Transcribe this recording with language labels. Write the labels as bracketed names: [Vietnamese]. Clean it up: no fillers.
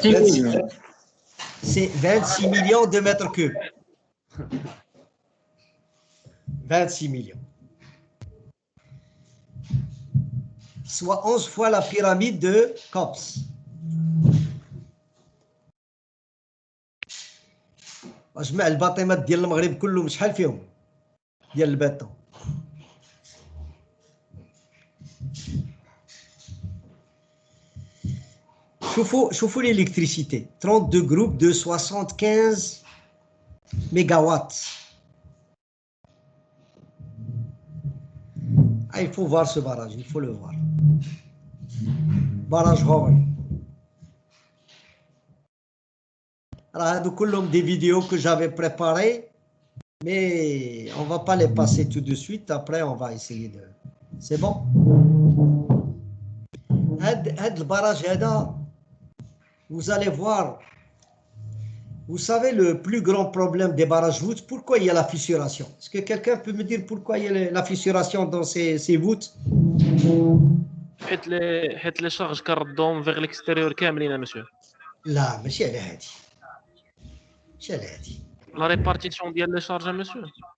[French] 26 millions. C'est 26 millions de mètres cubes. 26 millions. Soit 11 fois la pyramide de Khéops. [Arabic] جمع الباطمات ديال المغرب كلهم شحال فيهم ديال البيطون؟ [French] شوفوا l'électricité, 32 groupes de 75 mégawatts. Ah, il faut voir ce barrage, il faut le voir. Barrage Hoover. Alors, [Arabic] كلهم [French] des vidéos que j'avais préparées, mais on ne va pas les passer tout de suite. Après, on va essayer de... C'est bon? [Arabic] هاد البراج هذا, [French] vous allez voir, vous savez le plus grand problème des barrages voûtes, pourquoi il y a la fissuration? Est-ce que quelqu'un peut me dire pourquoi il y a la fissuration dans ces voûtes? [Arabic] حيت لي شارج كردوم فيغ ليكستيريور كاملين monsieur. لا ماشي على هادي. ماشي على هادي. لا ريبارتيسيون ديال لي شارج monsieur.